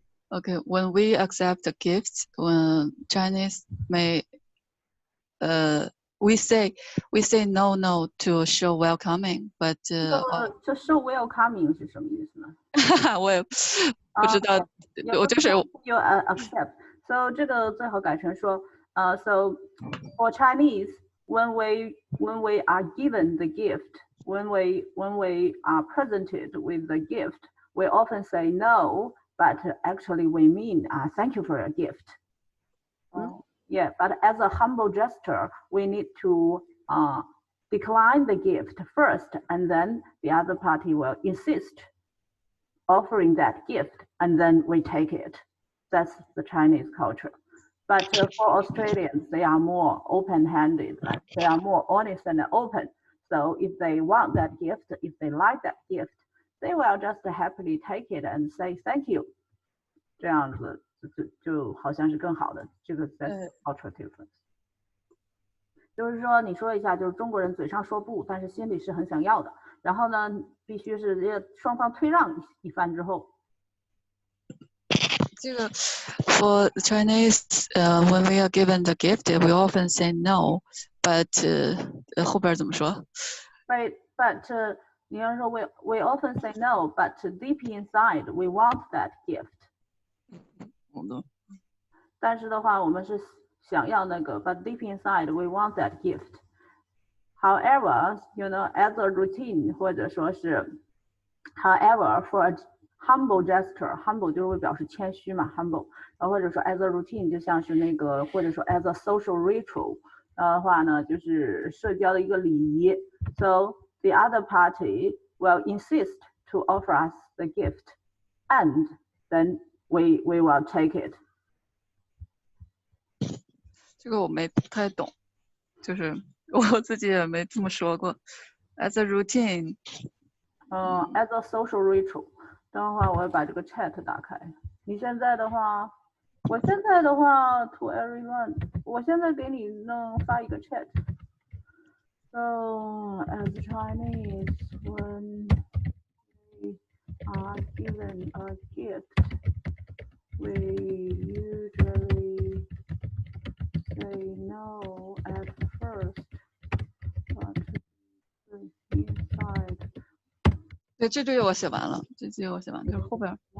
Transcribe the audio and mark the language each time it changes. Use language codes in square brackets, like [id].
[en] Okay, when we accept the gifts, when Chinese may we say no to show welcoming, but [zh] 这 show welcoming 是什么意思呢？我也不知道，我就是 [en] you accept. So [zh] 这个最好改成说 [en] so for Chinese, when we are given the gift, when we are presented with the gift, we often say no, but actually we mean thank you for your gift. Yeah, but as a humble gesture, we need to decline the gift first, and then the other party will insist offering that gift, and then we take it. That's the Chinese culture. But for Australians, they are more open-handed, like they are more honest and open. So if they want that gift, if they like that gift, they will just happily take it and say thank you. [zh] 这样子就好像是更好的，这个 [en] that's cultural difference。 [zh] 就是说，你说一下，就是中国人嘴上说不，但是心里是很想要的。然后呢，必须是双方退让一番之后。 [en] 这个 for Chinese, when we are given the gift, we often say no, but [zh] 后边怎么说 [en] ？But [zh] 你要说 [en] we often say no, but deep inside we want that gift. [zh] 但是的话，我们是想要那个 [en] but deep inside we want that gift. However, as a routine [zh] 或者说是 [en] however for a humble gesture, [zh] humble 就会表示谦虚嘛 humble， 然后或者说 as a routine 就像是那个或者说 [en] as a social ritual [zh] 的话呢，就是社交的一个礼仪。 [en] So the other party will insist to offer us the gift, and then we will take it. [zh] 这个我没太懂，就是我自己也没这么说过。 [en] as a routine. as a social ritual。 [zh] 等会儿我要把这个 chat 打开。你现在的话，我现在的话 to everyone， 我现在给你弄发一个 chat。 [en] So as Chinese, when we are given a gift, we usually say no at first, but inside. [zh] 对，这句我写完了，这句我写完，就是后边。